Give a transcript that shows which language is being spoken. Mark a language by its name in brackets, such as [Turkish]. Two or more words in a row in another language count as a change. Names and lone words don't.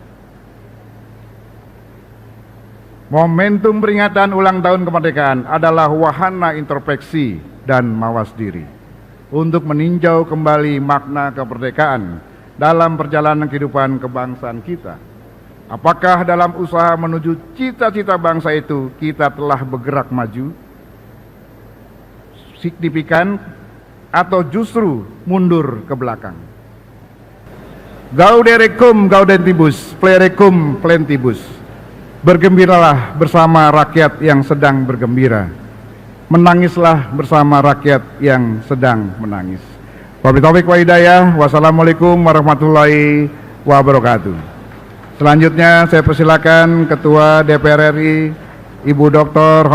[Indonesian] Momentum peringatan ulang tahun kemerdekaan adalah wahana introspeksi dan mawas diri untuk meninjau kembali makna kemerdekaan dalam perjalanan kehidupan kebangsaan kita. Apakah dalam usaha menuju cita-cita bangsa itu kita telah bergerak maju signifikan atau justru mundur ke belakang? [Latin] Gaudere cum gaudentibus, plere cum plentibus. [Indonesian] Bergembiralah bersama rakyat yang sedang bergembira. Menangislah bersama rakyat yang sedang menangis. [Arabic] وبالله التوفيق والهداية. والسلام عليكم ورحمة الله وبركاته. [Indonesian] Selanjutnya saya persilakan Ketua DPR RI Ibu Dr.